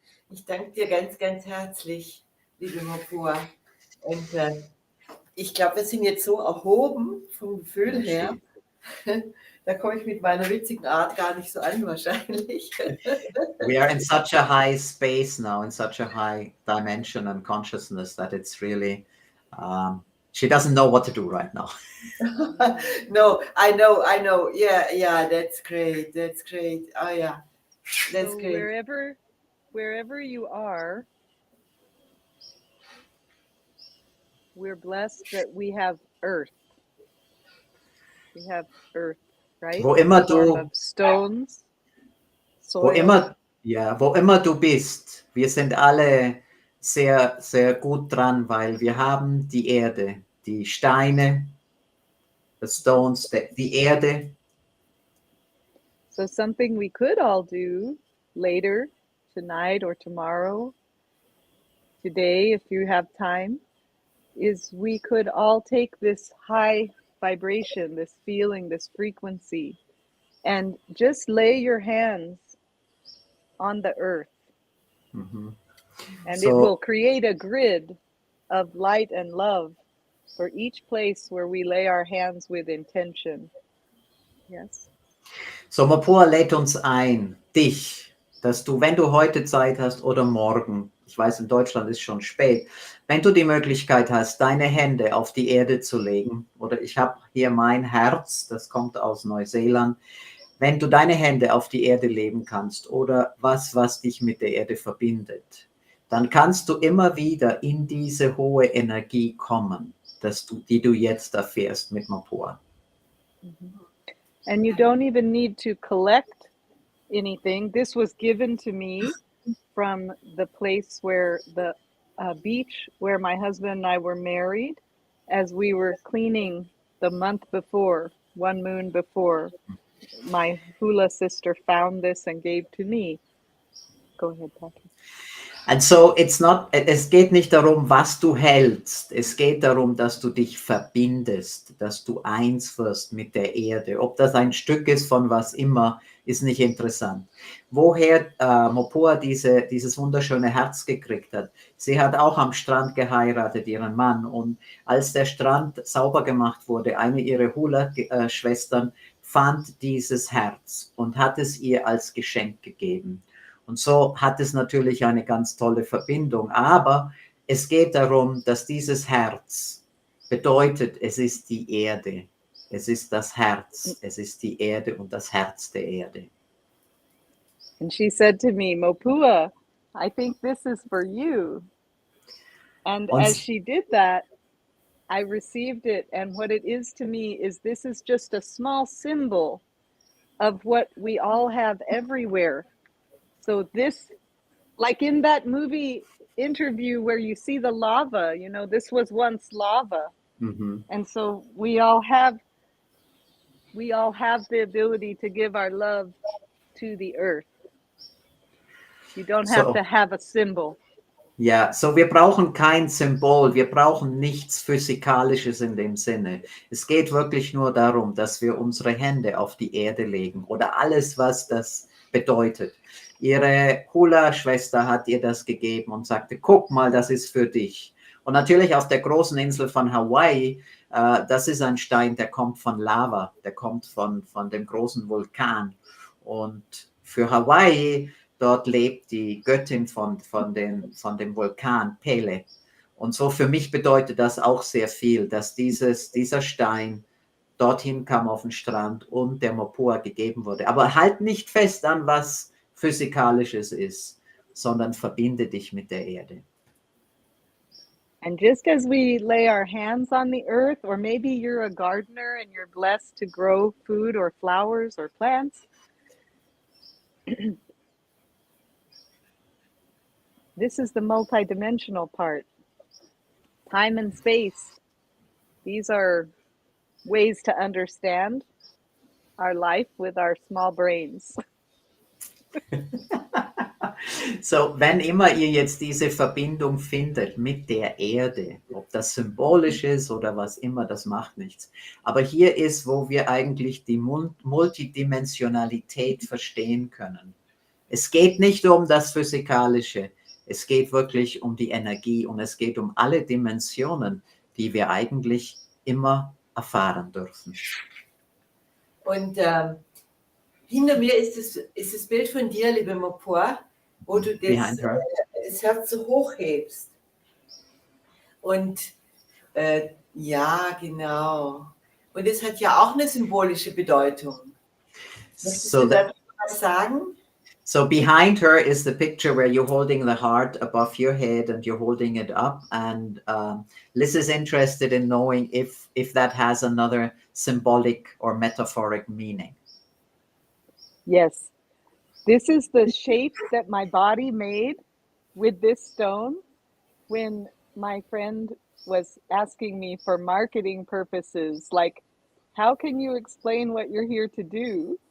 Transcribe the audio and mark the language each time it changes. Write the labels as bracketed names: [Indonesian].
[German] Ich danke dir ganz, ganz herzlich, liebe Mopua. Und ich glaube, wir sind jetzt so erhoben vom Gefühl her. Da komme ich mit meiner witzigen Art gar nicht so an, wahrscheinlich. [English] We are in such a high space now, in such a high dimension and consciousness that it's really, she doesn't know what to do right now. No, I know. Yeah, that's great. Oh, yeah, that's So great. wherever you are, we're blessed that we have earth. We have earth, right? [German] Wo immer [English] In the form [German] du, [English] of stones, [German] wo [English] soil. [German] immer Ja, wo immer du bist, wir sind alle sehr, sehr gut dran, weil wir haben die Erde, die Steine, [English] the stones, [German] die Erde. [English] So something we could all do later, tonight or tomorrow, today, if you have time, is we could all take this high vibration, this feeling, this frequency, and just lay your hands on the earth. Mhm. And So- it will create a grid of light and love for each place where we lay our hands with intention. Yes. [German] So, Mopua lädt uns ein, dich, dass du, wenn du heute Zeit hast oder morgen, ich weiß, in Deutschland ist schon spät, wenn du die Möglichkeit hast, deine Hände auf die Erde zu legen, oder ich habe hier mein Herz, das kommt aus Neuseeland, wenn du deine Hände auf die Erde legen kannst oder was dich mit der Erde verbindet, dann kannst du immer wieder in diese hohe Energie kommen, die du jetzt erfährst mit Mopua. [English] And you don't even need to collect anything. This was given to me from the place where the beach where my husband and I were married, as we were cleaning the month before, one moon before. My hula sister found this and gave to me. Go ahead, Patrick. And so [German] es geht nicht darum, was du hältst. Es geht darum, dass du dich verbindest, dass du eins wirst mit der Erde. Ob das ein Stück ist von was immer, ist nicht interessant. Woher Mopua dieses wunderschöne Herz gekriegt hat. Sie hat auch am Strand geheiratet, ihren Mann. Und als der Strand sauber gemacht wurde, eine ihrer Hula-Schwestern fand dieses Herz und hat es ihr als Geschenk gegeben. Und so hat es natürlich eine ganz tolle Verbindung. Aber es geht darum, dass dieses Herz bedeutet, es ist die Erde. Es ist das Herz. Es ist die Erde und das Herz der Erde. [English] And she said to me, Mopua, I think this is for you. And as she did that, I received it. And what it is to me is this is just a small symbol of what we all have everywhere. So this, like in that movie Interview where you see the lava, this was once lava. Mhm. And so we all have the ability to give our love to the earth. You don't have to have a symbol. [German] Ja, so wir brauchen kein Symbol, wir brauchen nichts Physikalisches in dem Sinne. Es geht wirklich nur darum, dass wir unsere Hände auf die Erde legen oder alles, was das bedeutet. Ihre Hula-Schwester hat ihr das gegeben und sagte, guck mal, das ist für dich. Und natürlich auf der großen Insel von Hawai, das ist ein Stein, der kommt von Lava, der kommt von dem großen Vulkan. Und für Hawai, dort lebt die Göttin von dem Vulkan, Pele. Und so für mich bedeutet das auch sehr viel, dass dieser Stein dorthin kam auf den Strand und der Mopua gegeben wurde. Aber halt nicht fest an, was Physikalisches ist, sondern verbinde dich mit der Erde. [English] And just as we lay our hands on the earth, or maybe you're a gardener and you're blessed to grow food or flowers or plants, this is the multidimensional part. Time and space. These are ways to understand our life with our small brains. [German] So, wenn immer ihr jetzt diese Verbindung findet mit der Erde, ob das symbolisch ist oder was immer, das macht nichts. Aber hier ist, wo wir eigentlich die Multidimensionalität verstehen können. Es geht nicht um das Physikalische, es geht wirklich um die Energie und es geht um alle Dimensionen, die wir eigentlich immer erfahren dürfen. Und hinter mir ist das Bild von dir, liebe Mopua, wo du das Herz so hochhebst. Und ja, genau. Und es hat ja auch eine symbolische Bedeutung. Möchtest du dazu was sagen? [English] So behind her is the picture where you're holding the heart above your head and you're holding it up. And Liz is interested in knowing if that has another symbolic or metaphoric meaning. Yes. This is the shape that my body made with this stone when my friend was asking me for marketing purposes, like, how can you explain what you're here to do?